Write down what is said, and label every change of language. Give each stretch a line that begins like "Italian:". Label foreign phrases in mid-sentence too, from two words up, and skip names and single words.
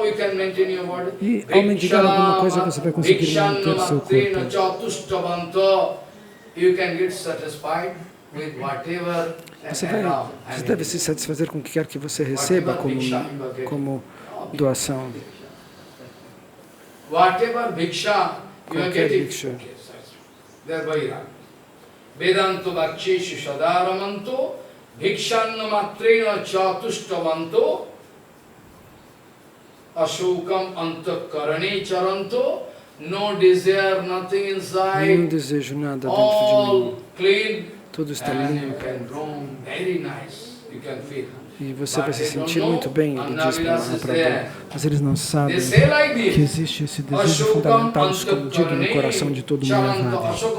Portuguese: E ao mendigar alguma coisa, você vai conseguir manter seu corpo. Você deve se satisfazer com o que quer que você receba como doação. Qualquer bhiksha.
Sanskrit: वेदान्तो भक्षेषु सदारमन्तो भिक्षान्न मात्रेण चतुष्टवन्तो अशोकम् अन्तकरणे चरन्तो
English: no desire nothing inside.
Portuguese: Não desejo nada dentro de mim. Tudo está limpo. E você vai se sentir muito bem, ele diz para Mahaprabhu. Mas eles não sabem que existe esse desejo fundamental escondido no coração de todo Mayavadi.